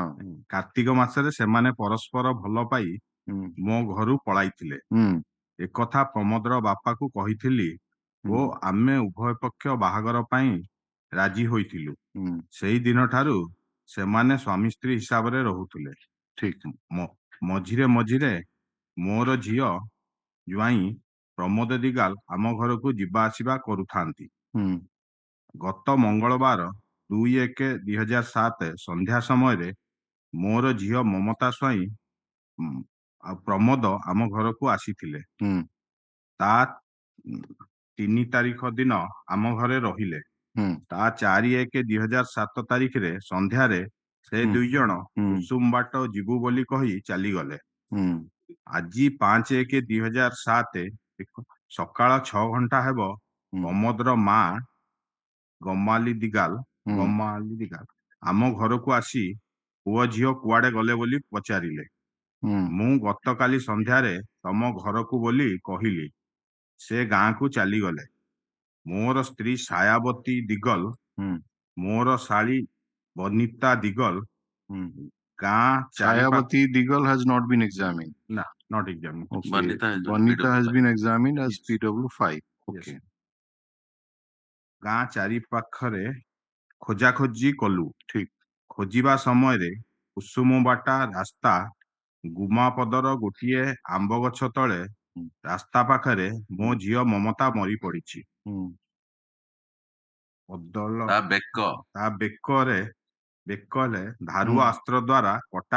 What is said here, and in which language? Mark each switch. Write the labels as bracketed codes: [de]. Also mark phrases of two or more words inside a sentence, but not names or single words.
[or] କାର୍ତିକ ମାସରେ ସେମାନେ ପରସ୍ପର ଭଲ ପାଇ ମୋ ଘରୁ ପଳାଇଥିଲେ ଏକଥା ପ୍ରମୋଦର ବାପା କୁ କହିଥିଲି ଓ ଆମେ ଉଭୟ ପକ୍ଷ ବାହାଘର ପାଇଁ ରାଜି ହୋଇଥିଲୁ ସେହି ଦିନ ଠାରୁ ସେମାନେ ସ୍ୱାମୀ ସ୍ତ୍ରୀ ହିସାବ ରେ ରହୁଥିଲେ ठीक ମଝିରେ ମଝିରେ ମୋର ଝିଅ ଓ ଜ୍ୱାଇଁ ପ୍ରମୋଦ ଦିଗାଲ ଆମ ଘର କୁ ଯିବା ଆସିବା କରୁଥାନ୍ତି ଗତ ମଙ୍ଗଳବାର 2/1/2007 ସନ୍ଧ୍ୟା ସମୟ ମୋର ଝିଅ ମମତା ସ୍ୱାଇଁ ପ୍ରମୋଦ ଆମ ଘର କୁ ଆସିଥିଲେ ତା 3 ତାରିଖ ଦିନ ଆମ ଘରେ ରହିଲେ ତା 4/1/2007 ତାରିଖ ରେ ସନ୍ଧ୍ୟା ରେ ସେ ଦୁଇ ଜଣ କୁସୁମ ବାଟ ଯିବୁ ବୋଲି କହି ଚାଲି ଗଲେ ଆଜି 5/1/2007 ସକାଳ 6 ଘଣ୍ଟା ହେବ ପ୍ରମୋଦର ମା ଗମାଲି ଦିଗାଲ ଆମ ଘର କୁ ଆସି ପୁଅ ଝିଅ କୁଆଡେ ଗଲେ ବୋଲି ପଚାରିଲେ ମୁଁ ଗତକାଲି ସନ୍ଧ୍ୟାରେ ତମ ଘର କୁ ବୋଲି କହିଲି ସେ ଗାଁ କୁ ଚାଲି ଗଲେ ମୋର ସ୍ତ୍ରୀ ସାୟାବତୀ ଦିଗଲ ମୋର ଶାଳୀ ବନିତା ଦିଗଲ ଗାଁ [en] Sayavati Diggal has not been examined. ना not examined. Okay. Banita has been examined as Yes. PW5. Yes. Okay. [or] ଗାଁ ଚାରି ପାଖରେ ଖୋଜା ଖୋଜି କଲୁ ठीक ଖୋଜିବା ସମୟ ରେ କୁସୁମ ବାଟ ରାସ୍ତା ଗୁମାପଦର ଗୋଟିଏ ଆମ୍ବ ଗଛ ତଳେ ରାସ୍ତା ପାଖରେ ମୋ ଝିଅ ମମତା ମରି ପଡ଼ିଛି ତା ବେକରେ ଧାରୁଆ ଅସ୍ତ୍ର ଦ୍ୱାରା କଟା